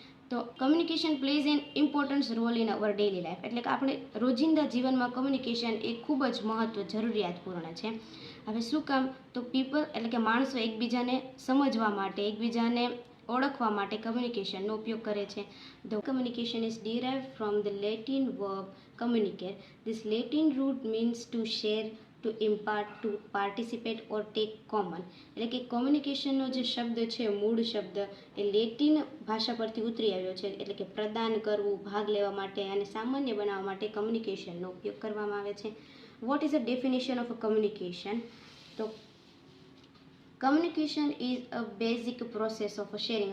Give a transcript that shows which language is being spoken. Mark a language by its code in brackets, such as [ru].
[en] તો communication plays an important role in our daily life. [gu] એટલે કે આપણે રોજિંદા જીવનમાં કમ્યુનિકેશન એ ખૂબ જ જરૂરિયાતપૂર્ણ છે. હવે શું કામ? તો પીપલ એટલે કે માણસો એકબીજાને સમજવા માટે, એકબીજાને ઓળખવા માટે કમ્યુનિકેશનનો ઉપયોગ કરે છે. [en] The communication is derived from the Latin verb communicare. This Latin root means to share, to impart, to participate or take common. [gu] એટલે કે કમ્યુનિકેશનનો જે શબ્દ છે, મૂળ શબ્દ એ લેટિન ભાષા પરથી ઉતરી આવ્યો છે. એટલે કે પ્રદાન કરવું, ભાગ લેવા માટે અને સામાન્ય બનાવવા માટે કમ્યુનિકેશનનો ઉપયોગ કરવામાં આવે છે. [en] What is a definition of a communication? તો communication is a basic process of sharing.